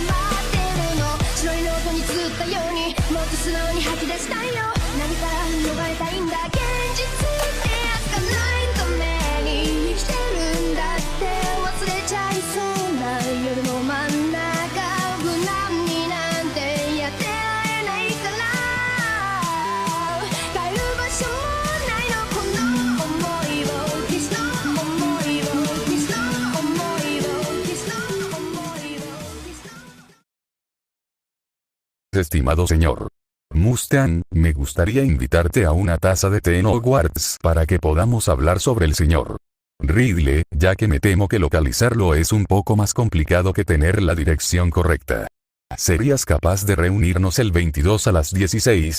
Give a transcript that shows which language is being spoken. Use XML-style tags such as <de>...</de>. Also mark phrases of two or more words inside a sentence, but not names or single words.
<ja>待ってるの白いノートに綴ったようにもっと素直に吐き出したいよ何から逃れたいんだ現実ってやつがないために生きてるんだって忘れちゃいそうな夜の真ん中無難になんてやってられないから帰る場所もないのこの想いを消すの想いを消すの想いを消すの想いを消すの</ja> <es>Estimado señor Mustang, me gustaría invitarte a una taza de té en Hogwarts para que podamos hablar sobre el señor Ridley, ya que me temo que localizarlo es un poco más complicado que tener la dirección correcta. ¿Serías capaz de reunirnos el 22 a las 16?</es>